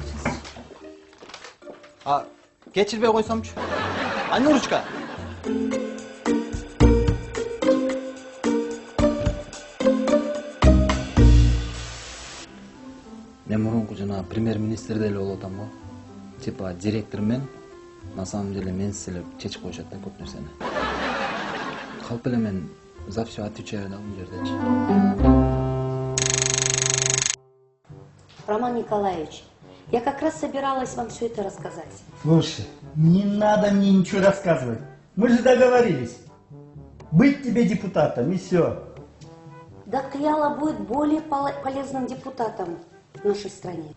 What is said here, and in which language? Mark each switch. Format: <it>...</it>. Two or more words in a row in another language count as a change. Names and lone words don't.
<ky>А кечирбей койсомчу? Айнурчка. Мен мурунку жана премьер-министрде эле болуп атам го.</ky> <ru>Типа директор</ru> <ky>мен</ky> <ru>на самом деле</ru> <ky>мен силе чечип коюшат да көп нерсени. Калп эле мен</ky> <ru>за все отвечаю</ru> <ky>да бул жердечи.</ky> <ru>Роман Николаевич, я как раз собиралась вам все это рассказать. Слушай, не надо мне ничего рассказывать. Мы же договорились. Быть тебе депутатом и все. Да Кыяла будет более полезным депутатом в нашей стране.</ru>